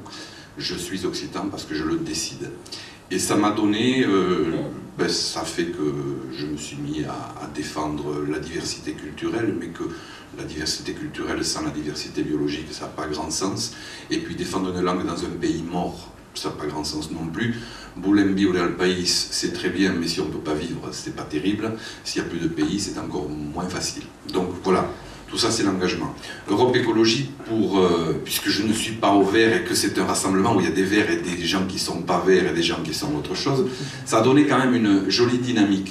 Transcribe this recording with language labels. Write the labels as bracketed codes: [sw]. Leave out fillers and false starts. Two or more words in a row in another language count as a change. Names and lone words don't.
[fr] Je suis occitan parce que je le décide. Et ça m'a donné, ça fait que je me suis mis à défendre la diversité culturelle, mais que la diversité culturelle sans la diversité biologique, ça n'a pas grand sens. Et puis défendre une langue dans un pays mort, ça n'a pas grand sens non plus. [oc] Volem viure al país, [fr] c'est très bien, mais si on ne peut pas vivre, c'est pas terrible. S'il n'y a plus de pays, c'est encore moins facile. Donc voilà. Tout ça, c'est l'engagement. Europe Écologie, puisque je ne suis pas au vert et que c'est un rassemblement où il y a des verts et des gens qui ne sont pas verts et des gens qui sont autre chose, ça a donné quand même une jolie dynamique.